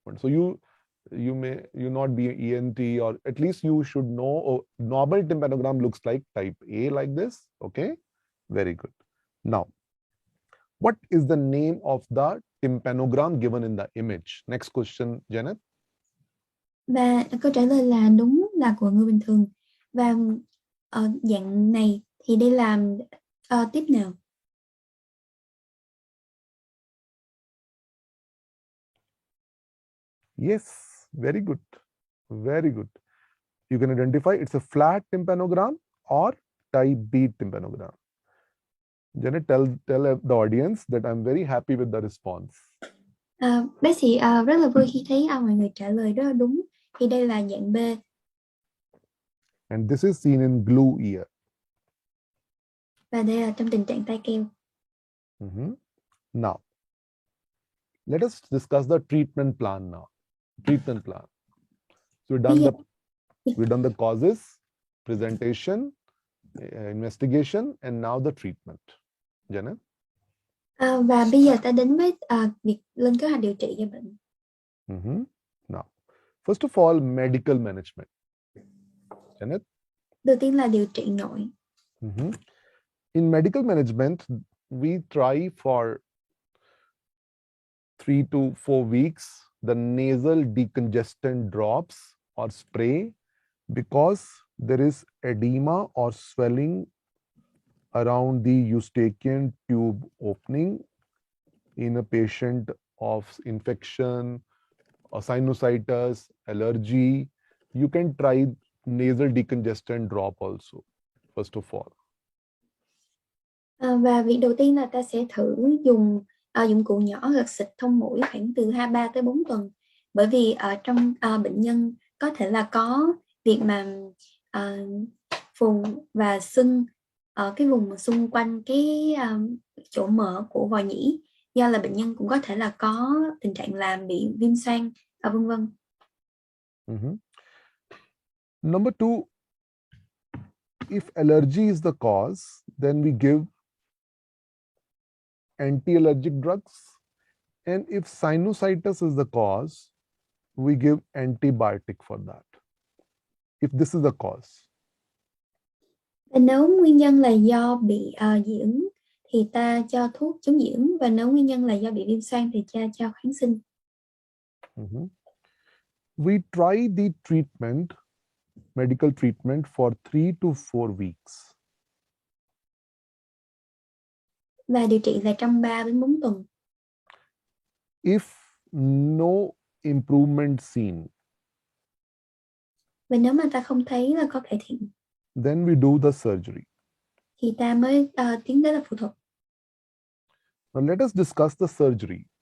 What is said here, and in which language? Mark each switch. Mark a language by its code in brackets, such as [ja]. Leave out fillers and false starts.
[en] So you may not be an ENT, or at least you should know, oh, normal tympanogram looks like type A like this. Okay. Very good. Now, what is the name of the tympanogram given in the image? Next question, Janet. [vi] Và câu trả lời là đúng, là của người bình thường. Và dạng này thì đây là tiếp nào? [en] Yes, very good. Very good. You can identify it's a flat tympanogram or type B tympanogram. Janet, tell the audience that I'm very happy with the response. [vi] Bác sĩ rất là vui khi thấy mọi người trả lời rất là đúng. Thì đây là dạng B. [en] And this is seen in glue ear. [vi] Và đây là trong tình trạng tai keo. [en] Now, let us discuss the treatment plan now. Treatment plan. So we've done the causes, presentation, investigation, and now the treatment. Janet? [vi] Và bây giờ ta đến với việc lên kế hoạch điều trị cho bệnh. [en] Now, first of all, medical management. Janet? [vi] Đầu tiên là điều trị nội. [en] In medical management, we try for 3 to 4 weeks the nasal decongestant drops or spray, because there is edema or swelling around the eustachian tube opening in a patient of infection or sinusitis, allergy. You can try nasal decongestant drop also, first of all. [vi] Và việc đầu tiên là ta sẽ thử dùng dụng cụ nhỏ gật xịt thông mũi khoảng từ 3 tới 4 tuần. Bởi vì ở trong bệnh nhân có thể là có việc mà phù và sưng ở cái vùng xung quanh cái chỗ mở của vòi nhĩ, do là bệnh nhân cũng có thể là có tình trạng làm bị viêm xoang vân vân. [en] Number 2, if allergy is the cause, then we give anti-allergic drugs, and if sinusitis is the cause, we give antibiotic for that, if this is the cause. [vi] Và nếu nguyên nhân là do bị dị ứng thì ta cho thuốc chống dị ứng, và nếu nguyên nhân là do bị viêm xoang thì ta cho kháng sinh. [en] We try the treatment, medical treatment, for 3 to 4 weeks. [vi] Và điều trị là trong 3 đến 4 tuần. [en] If no improvement seen, [vi] và nếu mà ta không thấy là có cải thiện, [en] then we do the surgery. [vi] thì ta mới tiến đến là phẫu thuật. [en] Now let us discuss the surgery.